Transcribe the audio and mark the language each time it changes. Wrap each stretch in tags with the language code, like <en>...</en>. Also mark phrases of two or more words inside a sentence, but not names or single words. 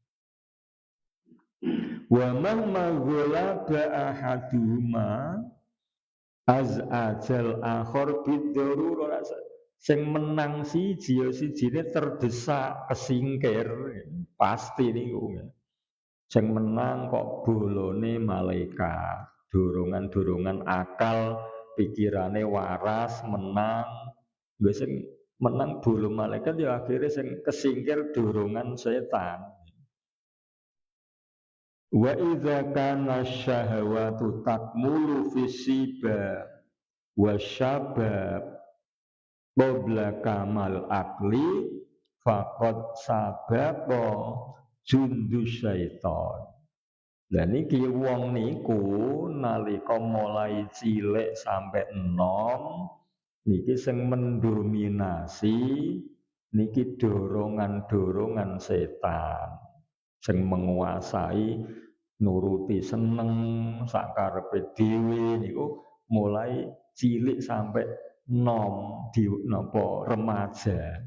<ar>ومهما غلب أحدهما أزعج الآخر بالضرورة</ar> <jv>sing menang siji ya sijine terdesak kesingkir pasti niku. Sing menang kok bolone malaikat, dorongan-dorongan akal, pikirane waras menang. Lha sing menang bolo malaikat ya akhirnya sing kesingkir dorongan setan.</jv> <ar>وإذا كان الشهوة تكمل في الصبا والشباب قبل كمال العقل فقد سبق جند الشيطان.</ar> <jv>Lah niki wong niku nalika mulai cilik sampai enom niki sing mendominasi niki dorongan-dorongan setan sing menguasai nuruti seneng sakarepe dhewe niku mulai cilik sampai nom di napa remaja.</jv>